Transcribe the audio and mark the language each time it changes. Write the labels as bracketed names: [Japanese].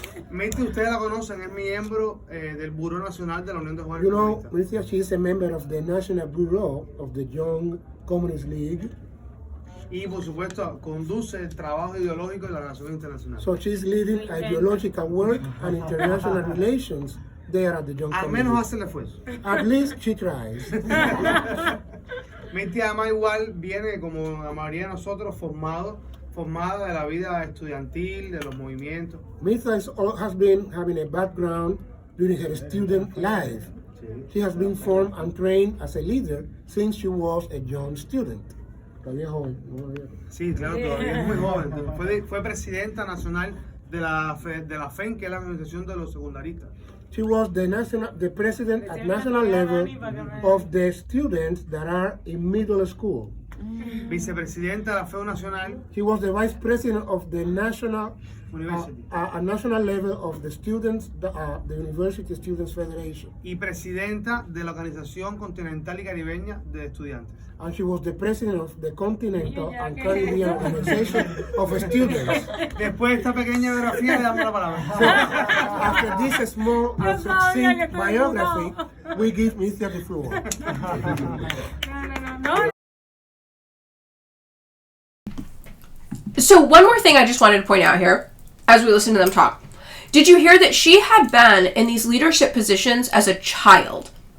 [Spanish] Mitty, ustedes la conocen, es miembro del Buró Nacional de la Unión de Jóvenes [English] You know, [Spanish] Comunistas. [English] Alicia, she is a member of the National Bureau of the Young Communist League. [Spanish] Y por supuesto conduce el trabajo ideológico de la relación internacional. [English] So she's leading ideological work and international relations there at the Young [Spanish] Al [English] Communist [Spanish] menos [English] League. [Spanish] hace el esfuerzo. [English] At least she tries. [Spanish] Mitty además igual viene, como la mayoría de nosotros, formada de la vida estudiantil, de los movimientos. [English] Mitha has been having a background during her student life. She has been formed and trained as a leader since she was a young student. [Spanish] Todavía joven, ¿no? Sí, claro, todavía es muy joven. Fue presidenta nacional de la FEN, que es la Organización de los Secundaristas. [English] She was the president at national level of the students that are in middle school. [Spanish] vicepresidenta de la FEU Nacional, [English] He was the vice president of the national, University, a national level of the students, the University Students Federation. [Spanish] y presidenta de la Organización Continental y Caribeña de Estudiantes. [English] And she was the president of the Continental and Caribbean Organization of Students. [Spanish] Después de esta pequeña biografía, le damos la palabra. [English] After this small and succinct biography, we give Mr. the floor. So one more thing I just wanted to point out here, as we listen to them talk. Did you hear that she had been in these leadership positions as a child?